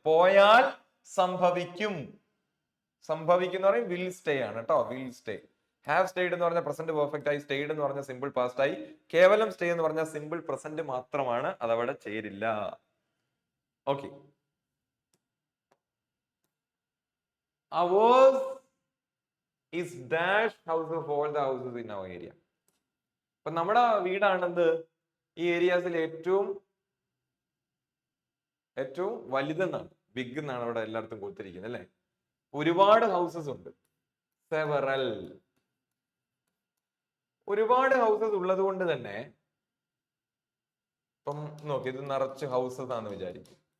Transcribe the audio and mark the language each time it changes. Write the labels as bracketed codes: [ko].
[ml] പോയാൽ സംഭവിക്കും. സംഭവിക്കുന്ന പറയും വിൽ സ്റ്റേ ആണ് കേട്ടോ. Will stay. ഹാവ് സ്റ്റേഡ് എന്ന് പറഞ്ഞാൽ പ്രസന്റ് പെർഫെക്റ്റ് ആയി, സ്റ്റേഡ് എന്ന് പറഞ്ഞാൽ സിമ്പിൾ പാസ്റ്റ് ആയി. കേവലം സ്റ്റേ എന്ന് പറഞ്ഞാൽ സിമ്പിൾ പ്രസന്റ് മാത്രമാണ്, അതവിടെ ചേരില്ല. Okay. [en] Ours is dash house of all the houses in our area. [ml] അപ്പൊ നമ്മുടെ വീടാണെന്ത്? ഈ ഏരിയാസിൽ ഏറ്റവും വലുതെന്നാണ്, ബിഗ് എന്നാണ് അവിടെ എല്ലായിടത്തും കൊടുത്തിരിക്കുന്നത് അല്ലെ? ഒരുപാട് ഹൗസസ് ഉണ്ട്. സെവറൽ. ഒരുപാട് ഹൗസസ് ഉള്ളത് കൊണ്ട് തന്നെ ഇപ്പം നോക്കി, ഇത് നിറച്ച് ഹൗസസ് ആണെന്ന് വിചാരിക്കും.